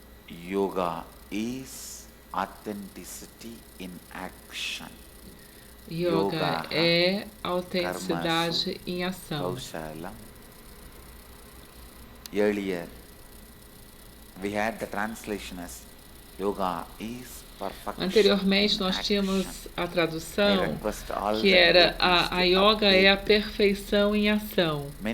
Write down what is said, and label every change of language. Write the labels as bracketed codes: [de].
[en] Yoga is authenticity in action. [pt] Yoga é autenticidade em ação. [sa] Kaushalam. [en] Earlier, we had the translation as Yoga is perfection. [pt] Anteriormente nós tínhamos a tradução que era a yoga é a perfeição em ação.